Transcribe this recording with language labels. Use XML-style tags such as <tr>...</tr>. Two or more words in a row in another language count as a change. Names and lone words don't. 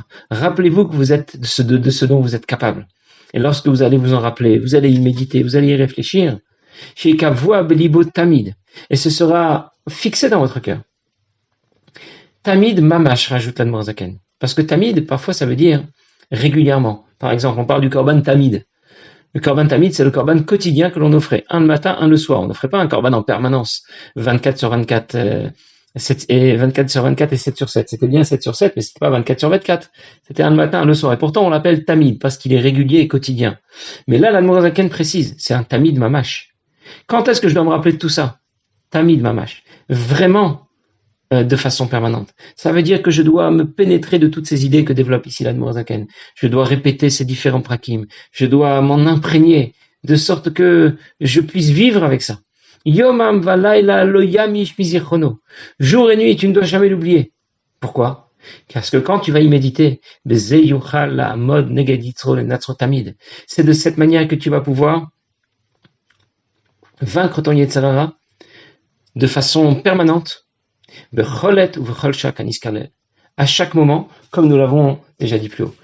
<fr>Rappelez-vous que vous êtes de ce dont vous êtes capable. Et lorsque vous allez vous en rappeler, vous allez y méditer, vous allez y réfléchir, tamid, et ce sera fixé dans votre cœur.</fr> <he>תמיד ממש,</he> <fr>rajoute l'Admor Zaken. Parce que tamid, parfois, ça veut dire régulièrement. Par exemple, on parle du</fr> <he>קרבן תמיד.</he> <fr>Le</fr> <he>קרבן תמיד,</he> <fr>c'est le korban quotidien que l'on offrait. Un le matin, un le soir. On n'offrait pas un korban en permanence. 24 sur 24, 24 sur 24 et 7 sur 7. C'était bien 7 sur 7, mais c'était pas 24 sur 24. C'était un le matin, un le soir. Et pourtant, on l'appelle tamid, parce qu'il est régulier et quotidien. Mais là, l'Admor Zaken précise, c'est un</fr> <he>תמיד ממש.</he> <fr>Quand est-ce que je dois me rappeler de tout ça?</fr> <he>תמיד ממש.</he> <fr>Vraiment, de façon permanente. Ça veut dire que je dois me pénétrer de toutes ces idées que développe ici l'Admor Zaken. Je dois répéter ces différents prakim. Je dois m'en imprégner de sorte que je puisse vivre avec ça.</fr> <he>יומם ולילה לא ימיש מזכרונו.</he> <fr>Jour et nuit, tu ne dois jamais l'oublier. Pourquoi? Parce que quand tu vas y méditer, c'est de cette manière que tu vas pouvoir vaincre ton</fr> <he>יצר הרע</he> <fr>de façon permanente, à chaque moment, comme nous l'avons déjà dit plus haut.</fr>